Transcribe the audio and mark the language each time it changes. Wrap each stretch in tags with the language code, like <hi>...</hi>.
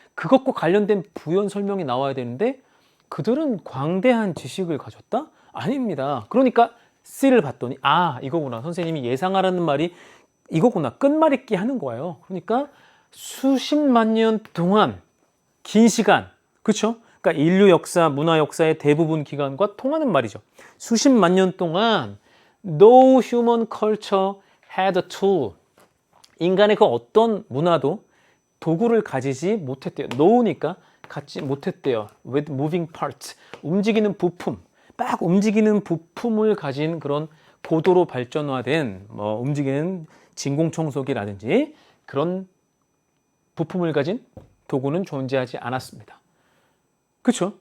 <ko>그것과 관련된 부연 설명이 나와야 되는데 그들은 광대한 지식을 가졌다? 아닙니다. 그러니까 C를 봤더니 이거구나. 선생님이 예상하라는 말이 이거구나. 끝말잇기 하는 거예요. 그러니까 수십만 년 동안 긴 시간, 그렇죠? 그러니까 인류 역사, 문화 역사의 대부분 기간과 통하는 말이죠. 수십만 년 동안</ko> <en>no human culture had a tool.</en> <ko>인간의 그 어떤 문화도 도구를 가지지 못했대요. no니까 갖지 못했대요.</ko> <en>with moving parts.</en> <ko>움직이는 부품. 막 움직이는 부품을 가진 그런 고도로 발전화된 움직이는 진공청소기라든지 그런 부품을 가진 도구는 존재하지 않았습니다. 그렇죠?</ko>